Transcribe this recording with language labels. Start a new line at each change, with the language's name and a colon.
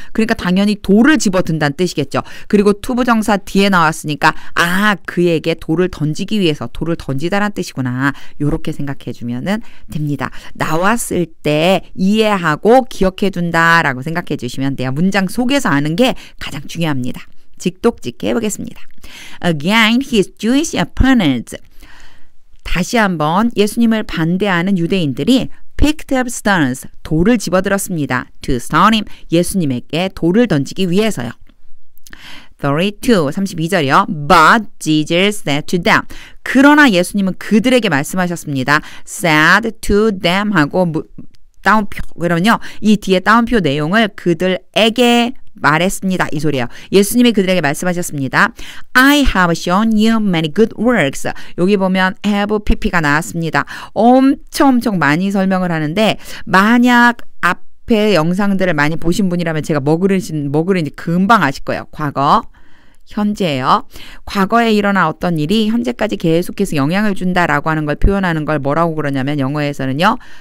Korean: 그러니까 당연히 돌을 집어든다는 뜻이겠죠. 그리고 투부정사 뒤에 나왔으니까 그에게 돌을 던지기 위해서 돌을 던지다란 뜻이구나. 요렇게 생각해 주면은 됩니다. 나왔을 때 이해하고 기억해 둔다라고 생각해 주시면 돼요. 문장 속에서 아는 게 가장 중요합니다. 직독직해 해보겠습니다.
English: Again, his Jewish opponents.
Korean: 다시 한번 예수님을 반대하는 유대인들이
English: picked up stones,
Korean: 돌을 집어들었습니다.
English: To stone him,
Korean: 예수님에게 돌을 던지기 위해서요. 32절이요.
English: But Jesus said to them.
Korean: 그러나 예수님은 그들에게 말씀하셨습니다.
English: said to them
Korean: 하고 따옴표. 그러면요. 이 뒤에 따옴표 내용을 그들에게 말했습니다. 이 소리예요. 예수님이 그들에게 말씀하셨습니다.
English: I have shown you many good works.
Korean: 여기 보면 have pp가 나왔습니다. 엄청 많이 설명을 하는데 만약 앞에 영상들을 많이 보신 분이라면 제가 뭐 그런지 금방 아실 거예요. 과거. 현재예요. 과거에 일어난 어떤 일이 현재까지 계속해서 영향을 준다라고 하는 걸 표현하는 걸 뭐라고 그러냐면 영어에서는요.